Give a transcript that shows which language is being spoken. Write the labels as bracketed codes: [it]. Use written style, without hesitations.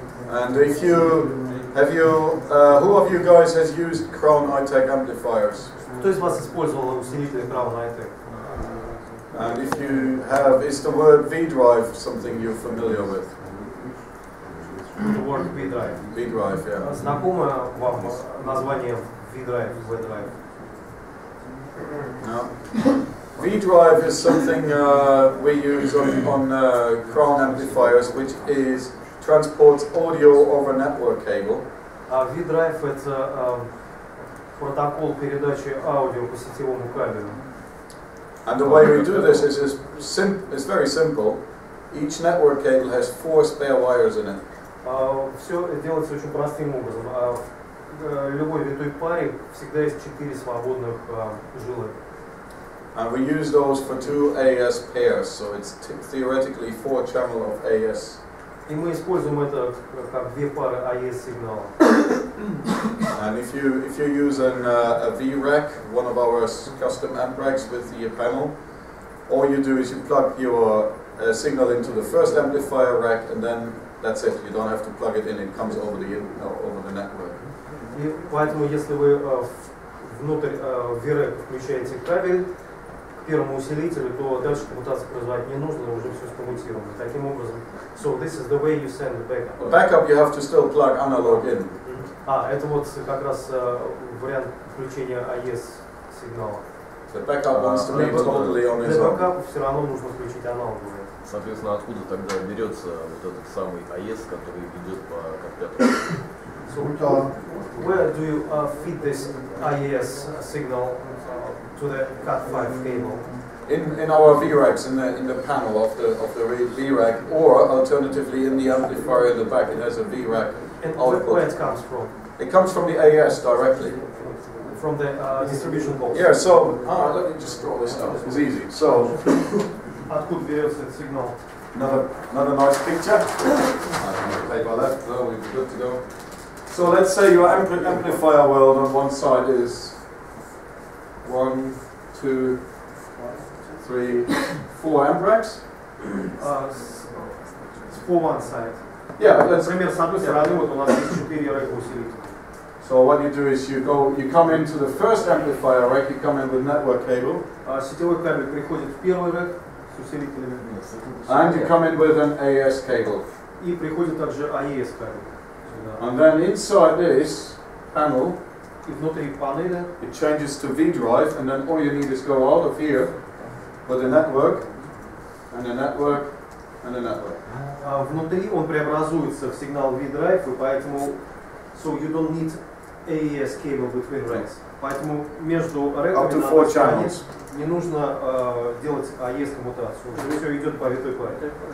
[en] And if you, who of you guys has used Crown iTech amplifiers? [ru] Кто из вас использовал усилители Crown iTech? [en] And if you have, is the word V-drive something you're familiar with? The word V-drive. V-drive, yeah. [ru] Знакомо вам название V-drive, V-drive? [en] No. V-drive is something we use on Crown amplifiers, which is transports audio over network cable. [ru] V-drive это протокол передачи аудио по сетевому кабелю. [en] And the way we do this is it's very simple. Each network cable has 4 spare wires in it. [ru] Все делается очень простым образом. В любой витой паре всегда есть 4 свободных жилы. [en] And we use those for 2 AS pairs, so it's theoretically 4 channel of AS. [ru] И мы используем это как 2 пары AS сигнала. [en] And if you use a V-rack, one of our custom amp racks with the panel, all you do is you plug your signal into the first amplifier rack, and then that's it. You don't have to plug it in; it comes over the network. [ru] И поэтому, если вы внутрь V-rack включаете кабель к первому усилителю, то дальше коммутацию производить не нужно, уже все скоммутировано. Таким образом, [en] so this is the way you send the backup. The backup you have to still plug analog in. [ru] Это вот как раз вариант включения AS сигнала. [en] The backup wants to be totally on its [ru] Для [en] own. [ru] бэкапа все равно нужно включить аналоговые. Соответственно, откуда тогда берется вот этот самый AS, который идет по компьютеру? [en] So, where do you feed this AES signal to the Cat5 cable? In our V-racks, in the panel of the V-rack, or alternatively in the amplifier in the back, it has a V-rack And output. where it comes from? It comes from the AS directly. From the distribution box. Yeah, so let me just draw this out. It's easy. So [ru] Откуда берется этот сигнал? [en] another nice picture. I can take my left, so we're good to go. So let's say your amplifier world on one side is 1, 2, 3, 4 amp racks. For one side. Yeah, let's. [ru] Например, с одной стороны вот у нас есть 4 рэка усилителя. [en] So what you do is you come into the first amplifier rack, you come in with network cable. [ru] Сетевой кабель приходит в первый рэк с усилителями. [en] And you come in with an AES cable. [ru] И приходит также AES кабель. [en] And then inside this panel, [ru] И внутри панели [en] it changes to V drive, and then all you need is go out of here with a network, and a network, and a network. [ru] Внутри он преобразуется в сигнал V-Drive, и поэтому [en] so you don't need AES cable between racks. [ru] Поэтому между рэками на одной стороне не нужно делать AES коммутацию. Уже все идет по витой паре.